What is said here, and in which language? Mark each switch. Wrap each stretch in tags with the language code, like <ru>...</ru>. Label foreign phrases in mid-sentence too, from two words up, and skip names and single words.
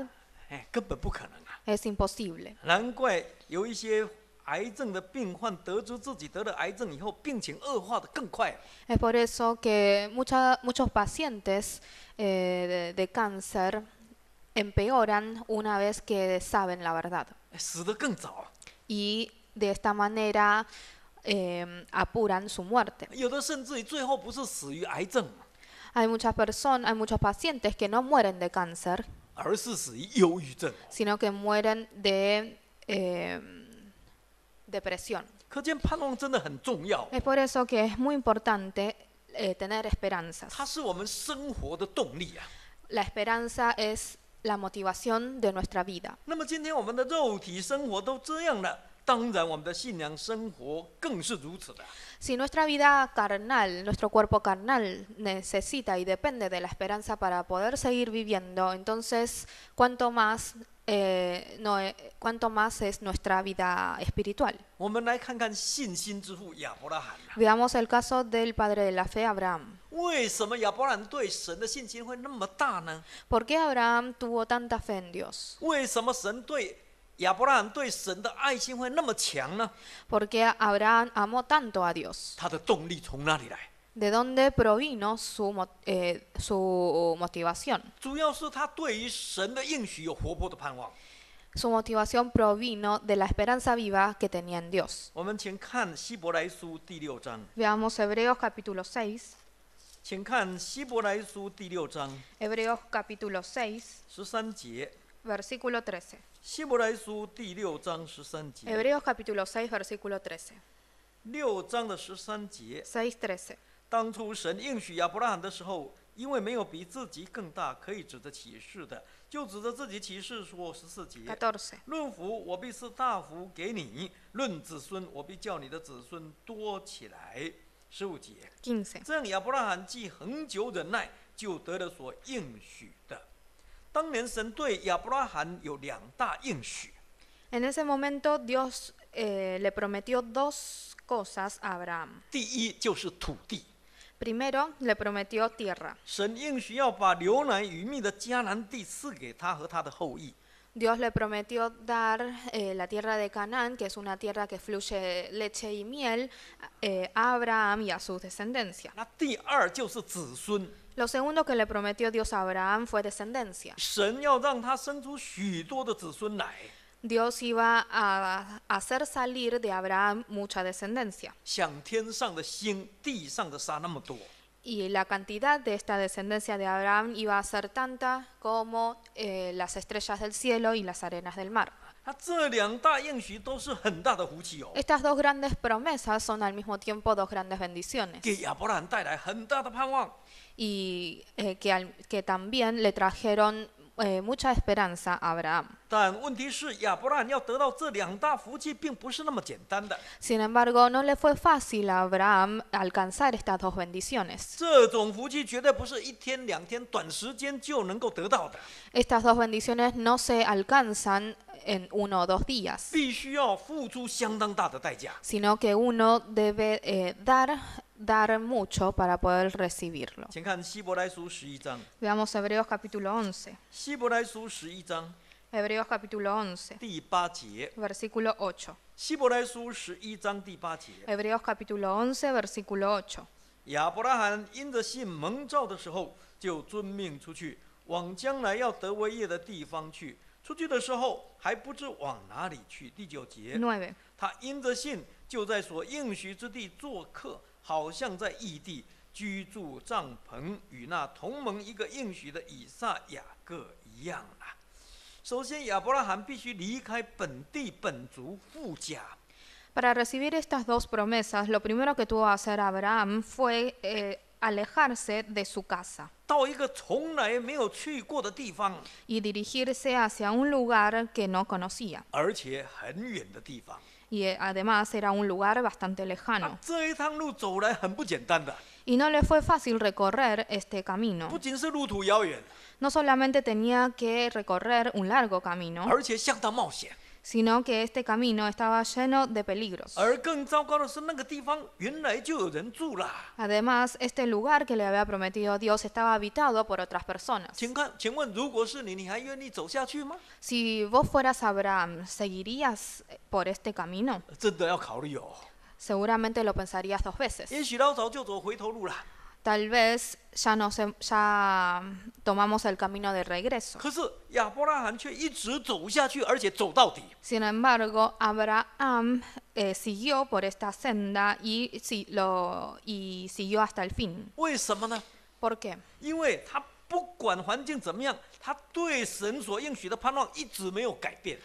<zh>根本不可能啊！</zh> <es>Es imposible.</es> <zh>难怪有一些癌症的病患得知自己得了癌症以后，病情恶化的更快。</zh> <es>Es por eso que muchos pacientes de cáncer empeoran una vez que saben la verdad.</es> <zh>死得更早，</zh> <es>Y de esta manera apuran su muerte.</es> <zh>有的甚至于最后不是死于癌症，</zh> <es>Hay muchos pacientes que no mueren de cáncer,</es> <zh>而是死于忧郁症。</zh> <es>sino que mueren de depresión.</es> <zh>可见盼望真的很重要，</zh> <es>Es por eso que es muy importante tener esperanzas.</es> <zh>它是我们生活的动力啊。</zh> <es>La esperanza es la motivación de nuestra vida.</es> <zh>那么今天我们的肉体生活都这样了，当然我们的信仰生活更是如此的。</zh> <es>Si nuestra vida carnal, nuestro cuerpo carnal necesita y depende de la esperanza para poder seguir viviendo, entonces cuánto más es nuestra vida espiritual.</es> <zh>我们来看看信心之父亚伯拉罕啊，</zh> <es>Veamos el caso del padre de la fe, Abraham.</es> <zh>为什么亚伯拉罕对神的信心会那么大呢？</zh> <es>¿Por qué Abraham tuvo tanta fe en Dios?</es> <zh>为什么亚伯拉罕对神的爱心会那么强呢？</zh> <es>¿Por qué Abraham amó tanto a Dios?</es> <zh>他的动力从哪里来？</zh> <es>¿De dónde provino su motivación?</es> <zh>主要是他对于神的应许有活泼的盼望。</zh> <es>Su motivación provino de la esperanza viva que tenía en Dios.</es> <zh>我们请看希伯来书第6章，</zh> <es>Veamos Hebreos capítulo 6.</es> <zh>请看希伯来书第6章</zh> <es>Hebreos capítulo 6,</es> <zh>13 节。</zh> <es>versículo 13.</es> <zh>希伯来书第6章13节。</zh> <es>Hebreos capítulo 6, versículo 13.</es> <zh>6 章的13节。</zh> <es>6:13.</es> <zh>当初神应许亚伯拉罕的时候，因为没有比自己更大可以指着启示的，就指着自己启示说14节。</zh> <es>14.</es> <zh>论福，我必赐大福给你；论子孙，我必叫你的子孙多起来。15节。</zh> <es>15.</es> <zh>这样，亚伯拉罕既恒久忍耐，就得了所应许的。当年神对亚伯拉罕有2大应许。</zh> <es>En ese momento Dios le prometió 2 cosas a Abraham.</es> <zh>第一就是土地，</zh> <es>Primero le prometió tierra.</es> <zh>神应许要把流奶与蜜的迦南地赐给他和他的后裔。</zh> <es>Dios le prometió dar la tierra de Canaán, que es una tierra que fluye leche y miel, a Abraham y a su descendencia.</es> <zh>那第二就是子孙，</zh> <es>Lo segundo que le prometió Dios a Abraham fue descendencia.</es> <zh>神要让他生出许多的子孙来，</zh> <es>Dios iba a hacer salir de Abraham mucha descendencia.</es> <zh>像天上的星、地上的沙那么多。</zh> <es>Y la cantidad de esta descendencia de Abraham iba a ser tanta como las estrellas del cielo y las arenas del mar.</es> <zh>那这两大应许都是很大的福气哦，</zh> <es>Estas dos grandes promesas son al mismo tiempo dos grandes bendiciones</es> <zh>给亚伯拉罕带来很大的盼望。</zh> <es>y que también le trajeron mucha esperanza a Abraham.</es> <zh>但问题是，亚伯拉罕要得到这两大福气，并不是那么简单的。</zh> <es>Sin embargo, no le fue fácil a Abraham alcanzar estas dos bendiciones.</es> <zh>这种福气绝对不是一天两天短时间就能够得到的，</zh> <es>Estas dos bendiciones no se alcanzan en 1 o 2 días,</es> <zh>必须要付出相当大的代价。</zh> <es>sino que uno debe dar mucho para poder recibirlo.</es> <zh>请看希伯来书11章，</zh> <es>Veamos Hebreos capítulo 11.</es> <zh>希伯来书11章</zh> <es>Hebreos capítulo 11,</es> <zh>第8节，</zh> <es>versículo 8.</es> <zh>希伯来书11章第8节，</zh> <es>Hebreos capítulo 11, versículo 8.</es> <zh>亚伯拉罕因着信蒙召的时候，就遵命出去，往将来要得为业的地方去。出去的时候还不知往哪里去。第9节，</zh> <es>9.</es> <zh>他因着信，就在所应许之地做客，好像在异地居住帐篷，与那同盟一个应许的以撒、雅各一样啊。首先，亚伯拉罕必须离开本地本族父家。</zh> <es>Para recibir estas dos promesas, lo primero que tuvo que hacer Abraham fue alejarse de su casa</es> <zh>到一个从来没有去过的地方，</zh> <es>y dirigirse hacia un lugar que no conocía.</es> <zh>而且很远的地方。</zh> <es>Y además era un lugar bastante lejano.</es> <zh>这一趟路走来很不简单的，</zh> <es>Y no le fue fácil recorrer este</es> <zh>不</zh> <es>camino.</es> <zh>仅是路途遥远，</zh> <es>No solamente tenía que recorrer un largo camino,</es> <zh>而且相当冒险。</zh> <es>sino que este camino estaba lleno de peligros.</es> <zh>而更糟糕的是，那个地方原来就有人住了。</zh> <es>Además, este lugar que le había prometido Dios estaba habitado por otras personas.</es> <zh>请问，如果是你，你还愿意走下去吗？</zh> <es>Si vos fueras Abraham, ¿seguirías por este camino?</es> <zh>真的要考虑哦。</zh> <es>Seguramente lo pensarías 2 veces.</es> <zh>也许老早就走回头路了，</zh> <es>Tal vez ya tomamos el camino de regreso.</es> <zh>可是亚伯拉罕却一直走下去，而且走到底。</zh> <es>Sin embargo, Abraham siguió por esta senda y siguió hasta el fin.</es> <zh>为什么呢？</zh> <es>¿Por qué?</es> <zh>因为他不管环境怎么样，他对神所应许的盼望一直没有改变。</zh>